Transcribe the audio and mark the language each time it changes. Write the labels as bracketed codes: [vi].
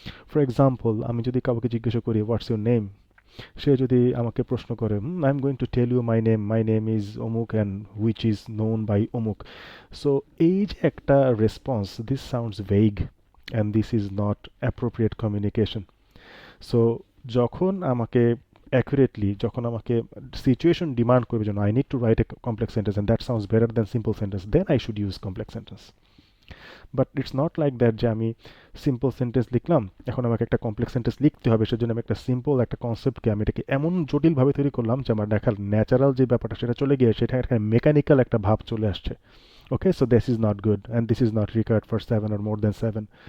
[en] for example, [bn] আমি যদি কাউকে জিজ্ঞাসা করি [en] what's your name, [bn] সে যদি আমাকে প্রশ্ন করে [en] I am going to tell you my name is অমুক and which is known by অমুক। So [bn] এই যে একটা response, [en] This sounds vague and this is not appropriate communication. So [bn] যখন আমাকে [en] accurately, যখন আমাকে situation demand করবে যেন I need to write a complex sentence and that sounds better than simple sentence, then I should use complex sentence. But it's not like that [bn] যে আমি simple sentence লিখলাম, এখন আমাকে একটা কমপ্লেক্স সেন্টেন্স লিখতে হবে, সেজন্য আমি একটা সিম্পল একটা কনসেপ্টকে আমি এটাকে এমন জটিলভাবে তৈরি করলাম যে আমার দেখার ন্যাচারাল যে ব্যাপারটা সেটা চলে গিয়ে সেটা একটা মেকানিক্যাল একটা ভাব চলে আসছে। [en] Okay, so this is not good and this is not required for 7 or more than 7.